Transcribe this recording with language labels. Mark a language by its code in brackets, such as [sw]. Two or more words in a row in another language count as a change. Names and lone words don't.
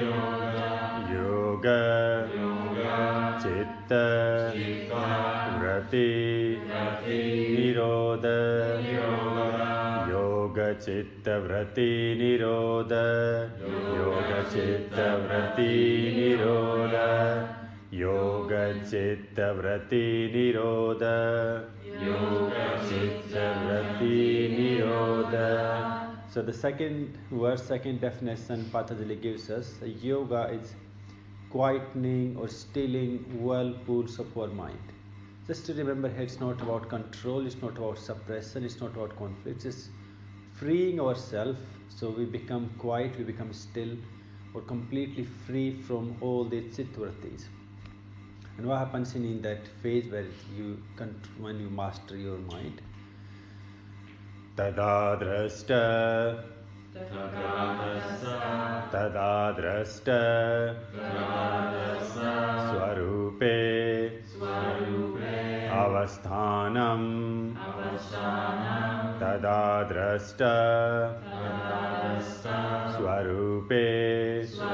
[sa] Yoga Chitta Vrati Nirodha Yoga Chitta Vrati Nirodha Yoga Chitta Vrati Nirodha Yoga Chitta Vrati Nirodha Yoga Chitta Vrati Nirodha. [en] So the second verse, second definition Patanjali gives us, yoga is quietening or stilling whirlpools of our mind. Just to remember here, it's not about control, it's not about suppression, it's not about conflict, it's freeing ourselves so we become quiet, we become still, or completely free from all the chitvartis. And what happens in that phase where when you master your mind? [sa] Tada drashta Swarupe Avasthanam Tada drashta Swarupe